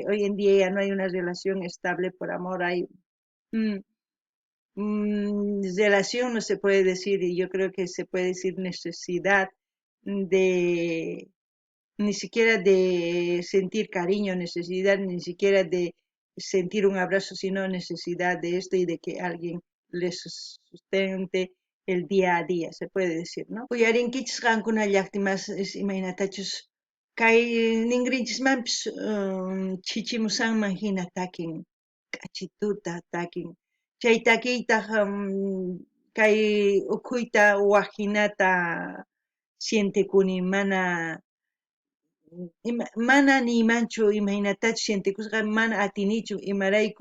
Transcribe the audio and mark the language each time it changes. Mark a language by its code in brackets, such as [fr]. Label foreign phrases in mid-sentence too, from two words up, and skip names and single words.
[es] hoy en día ya no hay una relación estable por amor, hay mm, relación, no se puede decir, y yo creo que se puede decir necesidad de, ni siquiera de sentir cariño, necesidad ni siquiera de sentir un abrazo, sino necesidad de esto y de que alguien les sustente el día a día, se puede decir, ¿no? [qu] Uyarinkichis qankuna llaqtimas imaynatachus kay ninrinchikmanpis chichimusanman hina takin k'achituta takin chay takiytaq kay ukhuyta waqhinata sientikuni mana nimanchu imaynatachu sientikusqa mana atinichu imarayku